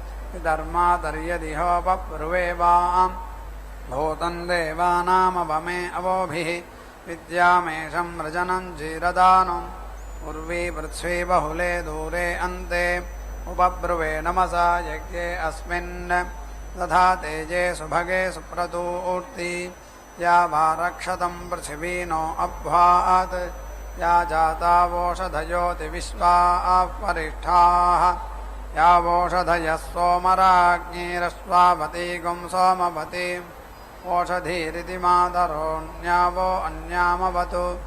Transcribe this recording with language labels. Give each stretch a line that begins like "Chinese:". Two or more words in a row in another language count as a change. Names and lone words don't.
Sanskrit: విధర్మాదర్యదిహోపబ్రువేవాం భూతం దేవానామవమే అవోభిః విద్యామేషం రజనం జీరదానం ఉర్వీ పృథ్వీ బహుళే దూరే అంతే ఉపబ్రువే నమసా యజ్ఞే అస్మిన్ తథా తేజే సుభగే సుప్రతూర్తి या वा रक्षतं पृथिवी नो अभ्वात् या जातावोषधयोति विश्वाः परिष्ठाः यावोषधयः सोमराज्ञीरश्वावती गुं सोमवती ओषधीरिति मातरोऽन्यावो अन्यामवतु